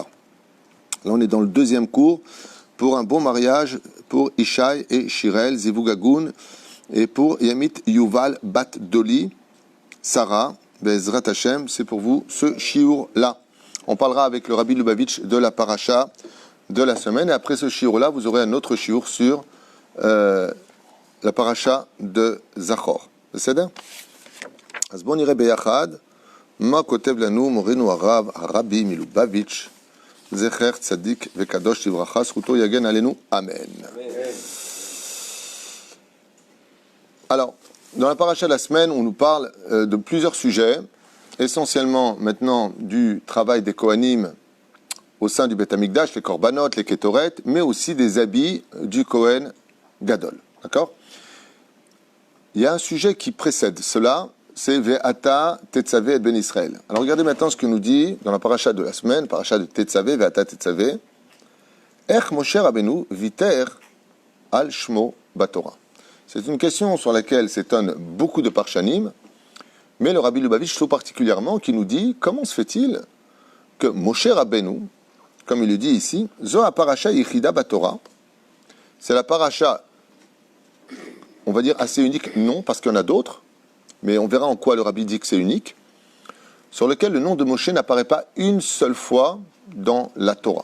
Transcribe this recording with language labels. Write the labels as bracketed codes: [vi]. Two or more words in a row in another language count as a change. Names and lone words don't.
[fr] Là, on est dans le deuxième cours pour un bon mariage pour Ishaï et Shirel, Zivugagun, et pour Yamit Yuval Bat Doli, Sarah, [he] בעזרת השם, [fr] c'est pour vous ce shiur-là. On parlera avec le Rabbi Lubavitch de la paracha de la semaine, et après ce shiur-là, vous aurez un autre shiur sur la paracha de Zachor. C'est ça? [he] אז בואו נראה ביחד מה כותב לנו מורנו הרב, הרבי מלובביץ' זכר צדיק וקדוש לברכה, זכותו יגן עלינו, amen. [fr] Alors, dans la paracha de la semaine, on nous parle de plusieurs sujets, essentiellement maintenant du travail des Kohanim au sein du [he] בית המקדש, [fr] les korbanot, les ketoret, mais aussi des habits du [he] כהן גדול. [fr] D'accord? Il y a un sujet qui précède cela, c'est [he] ואתה תצוה את בני ישראל. [fr] Alors regardez maintenant ce que nous dit dans la paracha de la semaine, paracha de Tetzavé, [he] ואתה תצוה, איך משה רבינו ויתר על שמו בתורה. [fr] C'est une question sur laquelle s'étonnent beaucoup de parshanim, mais le Rabbi Lubavitch tout particulièrement qui nous dit comment se fait-il que Moshe Rabbeinu, comme il le dit ici, [he] זו הפרשה יחידה בתורה, [fr] c'est la paracha, on va dire assez unique, non, parce qu'il y en a d'autres, mais on verra en quoi le Rabbi dit que c'est unique, sur lequel le nom de Moshe n'apparaît pas une seule fois dans la Torah.